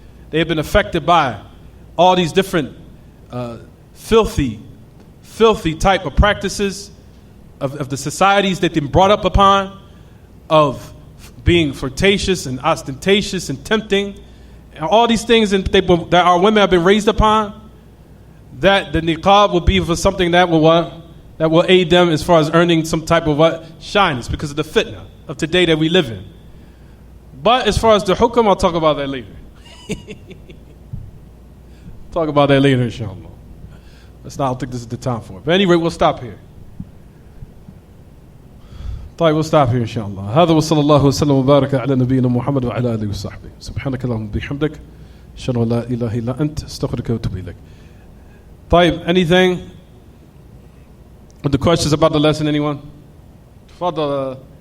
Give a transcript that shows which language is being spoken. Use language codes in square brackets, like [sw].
[en] They've been affected by all these different filthy type of practices of the societies that they've been brought up upon, of being flirtatious and ostentatious and tempting, and all these things that our women have been raised upon, that the niqab will be for something that will aid them as far as earning some type of shyness because of the fitna of today that we live in. But as far as the hukam, I'll talk about that later. Talk about that later, inshallah. I don't think this is the time for it. But anyway, we'll stop here. We'll stop here, inshallah. [ar] هذا وصلى الله وسلم وبارك على نبينا محمد وعلى آله وصحبه. سبحانك اللهم وبحمدك. أشهد أن لا إله إلا أنت أستغفرك وأتوب إليك. [en] Anything with the questions about the lesson, anyone? [ar] تفضل.